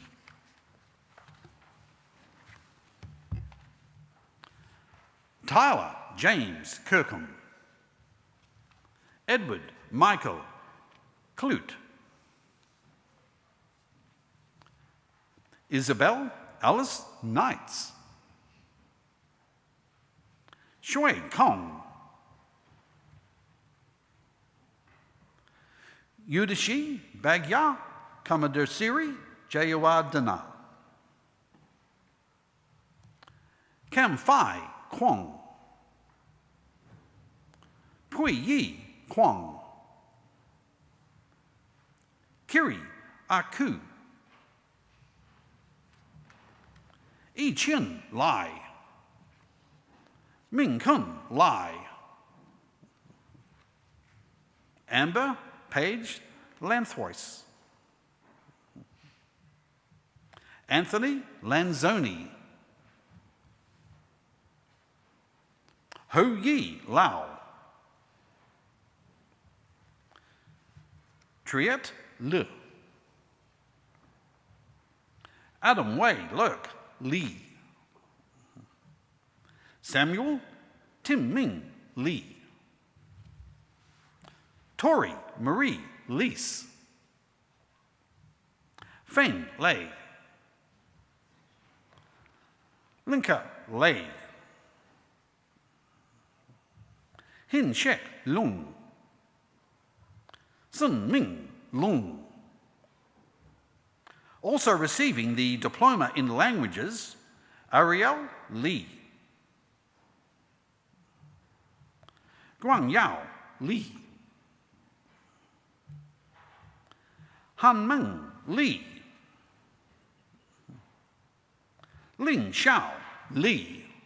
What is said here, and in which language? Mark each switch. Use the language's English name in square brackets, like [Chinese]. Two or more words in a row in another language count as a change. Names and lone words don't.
[English] Tyler James Kirkham. Edward Michael Clute. Isabel Alice Knights. Shui Kong. Yudashi Bagya Kamadursiri Jayawadana. Kamphai Kwong. Pui Yi Kwong. Kiri Aku. Yi Chin Lai. Ming Kun Lai. Amber Page Lanthrois. Anthony Lanzoni. Ho Yi Lau. Triet Le. Adam Wei Lurk Lee. Samuel Tim Ming Lee. Tori Marie Lease. Feng Lei. Linka Lei. Hin Shek Lung. Sun Ming Lung. Also receiving the Diploma in Languages, Ariel Li. Guangyao Li. Hanmeng Li. Ling Xiao Li.